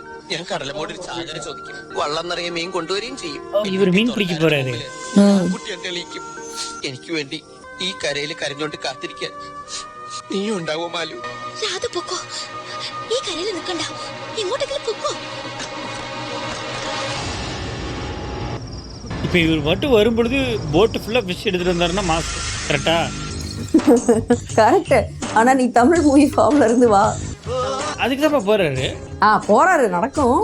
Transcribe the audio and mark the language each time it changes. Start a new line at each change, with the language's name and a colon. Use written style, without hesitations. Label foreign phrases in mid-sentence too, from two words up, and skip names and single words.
Malayalam: ഞാൻ കടലമ്മോട് ഒരു ചാകര ചോദിക്കും. വള്ളം നിറയെ മീൻ കൊണ്ടുവരികയും ചെയ്യും. ഇവർ മീൻ പിടിക്കാൻ പോരാതെ. കുട്ടിയെ തെളിയിക്കും. എനിക്ക് വേണ്ടി ഈ കരയിൽ കരഞ്ഞോണ്ട് കാത്തിരിക്കാൻ നീ ഉണ്ടാവോ മാലു? രാധ പൊക്കോ, ഈ കരയിൽ നിൽക്കണ്ട, ഇങ്ങോട്ടെങ്കിലും പൊക്കോ.
Tamil: இப்ப இவர் மட்டும் வரும்பொழுது போட்டு ஃபுல்லா ஃபிஷ் எடுத்துட்டு வந்தாருன்னா மாஸ் கரெக்டா? கரெக்ட். ஆனா நீ தமிழ்
English: movie form
Tamil: இருந்து வா. அதுக்கு தான் போறாரு. போறாரு, நடக்கும்.